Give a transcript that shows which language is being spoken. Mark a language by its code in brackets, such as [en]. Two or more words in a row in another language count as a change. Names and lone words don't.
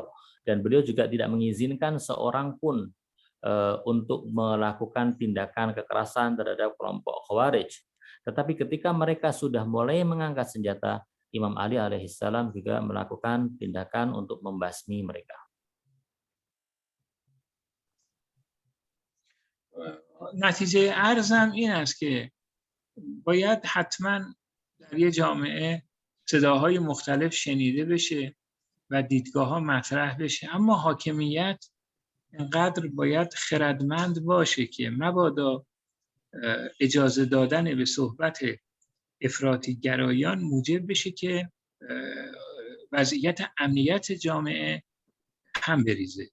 [id] Dan beliau juga tidak mengizinkan seorang pun untuk melakukan tindakan kekerasan terhadap kelompok Khawarij. Tetapi ketika mereka sudah mulai mengangkat senjata, Imam Ali alaihissalam juga melakukan tindakan untuk membasmi mereka. [fa] نتیجه عرضم این است که باید حتما در یه جامعه صداهای مختلف شنیده بشه و دیدگاه‌ها مطرح بشه، اما حاکمیت اینقدر باید خردمند باشه که مبادا اجازه دادن به صحبت افراطی گرایان موجب بشه که وضعیت امنیت جامعه هم بریزه.